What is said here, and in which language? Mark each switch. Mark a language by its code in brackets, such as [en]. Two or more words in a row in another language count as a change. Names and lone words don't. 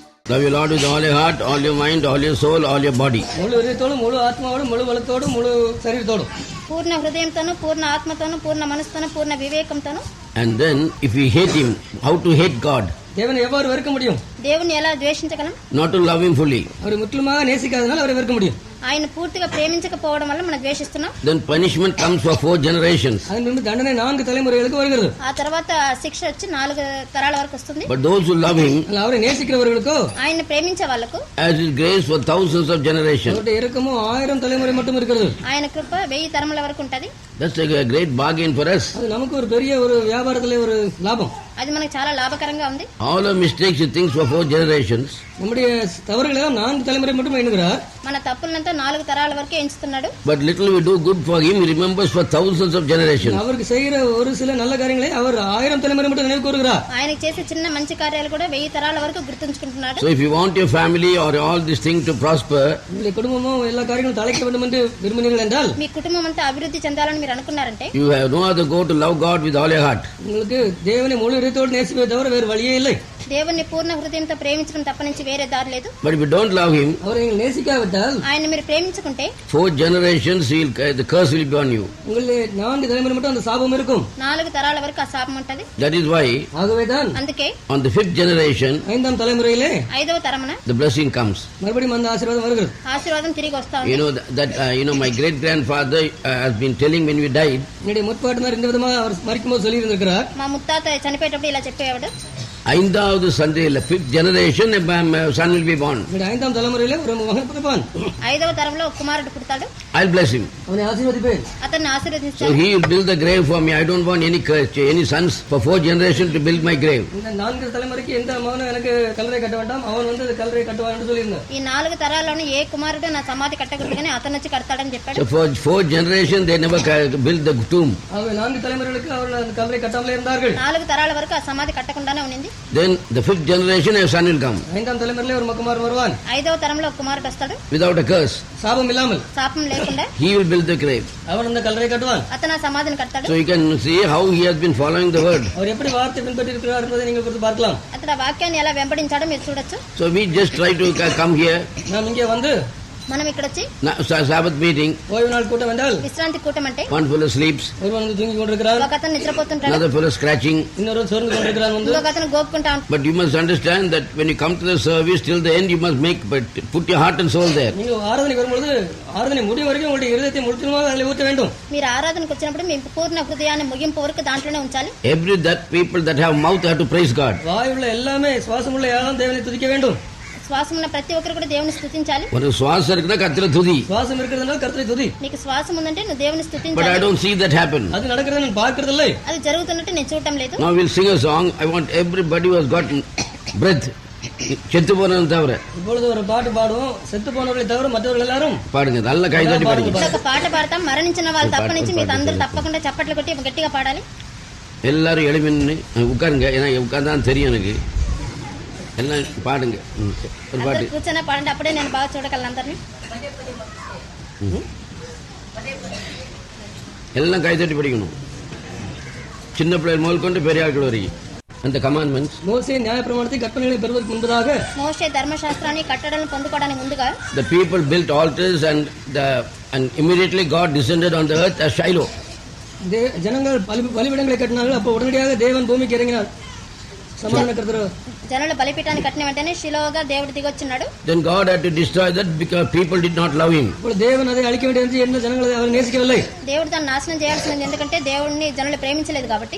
[en] Love your Lord with all your heart, all your mind, all your soul, all your body. [ta] முழு இதயத்தோடு, முழு ஆத்மாவோடு, முழு பலத்தோடு, முழு சரீரத்தோடு. [te] పూర్ణ హృదయంతోను, పూర్ణ ఆత్మతోను, పూర్ణ మనసుతోను, పూర్ణ వివేకంతోను. [en] And then if we hate him, how to hate God? [ta] தேவனை எவ்வாறு வெறுக்க முடியும்? [te] దేవుని ఎలా ద్వేషించగలం? [en] Not to love him fully. [ta] அவரை முற்றிலுமாக நேசிக்காதனால அவரை வெறுக்க முடியும். [te] ఆయన పూర్తిగా ప్రేమించకపోవడం వల్ల మనం ద్వేషిస్తున్నాం. [en] Then punishment comes for 4 generations. [ta] அதன் பின்பு தண்டனை 4 தலைமுறைகளுக்கு வருகிறது. [te] ఆ తర్వాత శిక్ష వచ్చి 4 తరాల వరకు వస్తుంది. [en] But those who love him, [ta] அவரை நேசிக்கிறவர்களுக்கோ, [te] ఆయన్ని ప్రేమించే వాళ్ళకు, [en] as his grace for thousands of generations. [ta] அவருடைய இரக்கமோ 1000 தலைமுறை மட்டும் இருக்கிறது. [te] ఆయన కృప 1000 తరముల వరకు ఉంటది. [en] That's a great bargain for us. [ta] அது நமக்கு ஒரு பெரிய ஒரு வியாபாரத்திலே ஒரு லாபம். [te] అది మనకు చాలా లాభకరంగా ఉంది. [en] All our mistakes he thinks for 4 generations. [ta] நம்முடைய தவறுகளை 4 தலைமுறை மட்டும் எண்ணுகிறார். [te] మన తప్పులంతా 4 తరాల వరకే ఎంచుతున్నాడు. [en] But little we do good for him, he remembers for thousands of generations. [ta] அவருக்கு செய்கிற ஒரு சில நல்ல காரியங்களை அவர் 1000 தலைமுறை மட்டும் நினைவு கூறுகிறார். [te] ఆయనకి చేసే చిన్న మంచి కార్యాలు కూడా 1000 తరాల వరకు గుర్తుంచుకుంటున్నాడు. [en] So if you want your family or all these things to prosper, [ta] உங்களுடைய குடும்பமோ எல்லா காரியங்களும் தலைக்க வேண்டும் என்று விரும்பினீர்கள் என்றால், [te] మీ కుటుంబం అంతా అభివృద్ధి చెందాలని మీరు అనుకున్నారంటే, [en] you have no other go to love God with all your heart. [ta] உங்களுக்கு தேவனை முழு இதயத்தோடு நேசிப்பதை தவிர வேறு வழியே இல்லை. [te] దేవుణ్ణి పూర్ణ హృదయంతో ప్రేమించడం తప్ప నుంచి వేరే దారి లేదు. [en] But if you don't love him, [ta] அவரை நீங்கள் நேசிக்காவிட்டால், [te] ఆయన మీరు ప్రేమించుకుంటే [en] 4 generations the curse will be on you. [ta] உங்களுடைய 4 தலைமுறை மட்டும் அந்த சாபம் இருக்கும். [te] 4 తరాల వరకు ఆ శాపం ఉంటది. [en] That is why [ta] ஆகவேதான் [te] అందుకే [en] on the 5th generation [ta] 5ஆம் தலைமுறையிலே [te] 5వ తరమున [en] the blessing comes. [ta] மறுபடியும் அந்த ஆசீர்வாதம் வருகிறது. [te] ఆశీర్వాదం తిరిగి వస్తా [en] You [te] ఉంది. [en] know that my great grandfather has been telling when we died, [ta] என்னுடைய முற்பாட்டனார் இந்த விதமாக அவர் மரிக்கும்போது சொல்லி இருந்திருக்கிறார். [te] మా ముత్తాత చనిపోయేటప్పుడు ఇలా చెప్పేవాడు, [en] 5th సందేహ 5th generation son will be born. [ta] 5ஆம் தலைமுறையிலே ஒரு மகன் பிறப்பான். [te] 5వ తరంలో ఒక కుమారుడు పుడతాడు. [en] I'll bless him. [ta] அவனை ஆசீர்வதிப்பேன். [te] అతన్ని [en] So [te] ఆశీర్వదిస్తాడు. [en] he will build the grave for me. I don't want any sons for 4 generations to build my grave. [ta] இந்த 4 தலைமுறைக்கு எந்த மகனும் எனக்கு கல்லறை கட்ட வேண்டாம், அவன் வந்து கல்லறை கட்டுவான் என்று சொல்லியிருந்தார். [te] ఈ 4 తరాల్లోనే ఏ కుమారుడు నా సమాధి కట్టకూడదు కానీ అతను వచ్చి కడతాడని చెప్పాడు. [en] So for 4 generations they never built the tomb. [ta] அவன் 4 தலைமுறைகளுக்கு அவர்கள் அந்த கல்லறை கட்டாமலே இருந்தார்கள். [te] 4 తరాల వరకు ఆ సమాధి కట్టకుండానే ఉన్నింది. [en] Then the 5th generation a son will come [ta] 5ஆம் தலைமுறையிலே ஒரு குமாரன் வருவான். [te] 5వ తరంలో ఒక కుమారుడు వస్తాడు. [en] without a curse. [ta] சாபம் இல்லாமல் [te] శాపం లేకుండా [en] He will build the grave. [ta] அவன் அந்த கல்லறை கட்டுவான். [te] అతను ఆ సమాధిని కడతాడు. [en] So you can see how he has been following the word. [ta] அவர் எப்படி வார்த்தை பின்பற்றி இருக்கிறார் என்பதை நீங்கள் குறித்து பார்க்கலாம். [te] అతడు ఆ వాక్యాన్ని ఎలా వెంబడించాడో మీరు చూడొచ్చు. [en] So we just try to come here, [ta] நாம் இங்கே வந்து [te] మనం ఇక్కడ వచ్చి [en] Sabbath meeting, [ta] ஓய்வு நாள் கூட்டம் என்றால் [te] విశ్రాంతి కూటం అంటే [en] one fellow sleeps, [ta] ஒருவன் வந்து தூங்கி கொண்டிருக்கிறார், [te] ఒక అతను నిద్రపోతుంటాడు, [en] another fellow scratching. [ta] இன்னொரு சோர்ந்து கொண்டிருக்கிறான் வந்து. [te] ఇంకొక అతను గోపుకుంటా ఉంటాడు. [en] But you must understand that when you come to the service till the end you must put your heart and soul there. [ta] நீங்கள் ஆராதனைக்கு வரும்பொழுது ஆராதனை முடியும் வரைக்கும் உங்களுடைய இருதயத்தை முழுவதுமாக அதில் ஊற்ற வேண்டும். [te] మీరు ఆరాధనకు వచ్చినప్పుడు మీ పూర్ణ హృదయాన్ని ముగింపు వరకు దాంట్లోనే ఉంచాలి. [en] People that have mouth have to praise God. [ta] வாயுள்ள எல்லாமே சுவாசமுள்ள யாரும் தேவனை துதிக்க வேண்டும். [te] శ్వాసం ఉన్న ప్రతి ఒక్కరు కూడా దేవుని స్తుతించాలి. [ta] ஒரு சுவாசம் இருக்குனா கர்த்தரை துதி. சுவாசம் இருக்கிறதுனால கர்த்தரை துதி. [te] నీకు శ్వాసం ఉందంటే నువ్వు దేవుని [en] But I [te] స్తుతించాలి. [en] don't see that happen. [ta] அது நடக்கிறத நான் பார்க்கிறது இல்லை. [te] అది జరుగుతున్నట్టు నేను చూడటం లేదు. [en] Now we'll sing a song. I want everybody who has got breath. [ta] செத்து போனவன் தவிர இப்பொழுது ஒரு பாட்டு பாடுவோம். செத்து போனவர்களை தவிர மற்றவர்கள் எல்லாரும் பாடுங்க. நல்ல கை தட்டி பாடுங்க. [te] ఒక పాట పాడతాం. మరణించిన వాళ్ళు తప్ప నుంచి మీరు అందరూ తప్పకుండా చప్పట్లు కొట్టి గట్టిగా పాడాలి. [ta] எல்லாரும் எழுப்பி நின்னு உட்காருங்க. ஏன்னா உட்கார்ந்தான் தெரியும் எனக்கு. எல்லாம் பாடுங்க. ஒரு பாட்டு [te] కూర్చొని పాడండి. అప్పుడే నేను బాగా చూడగలను అందరినీ. [ta] எல்லாம் கை தட்டி படிக்கணும். சின்ன பிள்ளைகள் முதல் கொண்டு பெரிய ஆட்கள் வரைக்கும். அந்த கமாண்ட்மெண்ட்ஸ் மோசே நியாயப்பிரமாணத்தை கற்பனைகளை பெறுவதற்கு முன்பதாக [te] మోషే ధర్మశాస్త్రాన్ని కట్టడలను పొందుకోవడానికి ముందుగా [en] the people built altars and immediately God descended on the earth as Shiloh. [ta] ஜனங்கள் பலிபீடங்களை கட்டினார்கள். அப்போ உடனடியாக தேவன் பூமிக்கு இறங்கினார். சமாதான கர்த்தர் [te] జనులు బలిపీఠాన్ని కట్టిన వెంటనే షిలోగా దేవుడు దిగొచ్చినాడు. [en] Then God had to destroy that because people did not love him. [te] ఇప్పుడు దేవుని [ta] அதை அழிக்க வேண்டியது என்ன ஜனங்களை அவர் நேசிக்கவில்லை. [te] దేవుడు దాన్ని నాశనం చేయాల్సింది ఎందుకంటే దేవుడిని జనులు ప్రేమించలేదు కాబట్టి.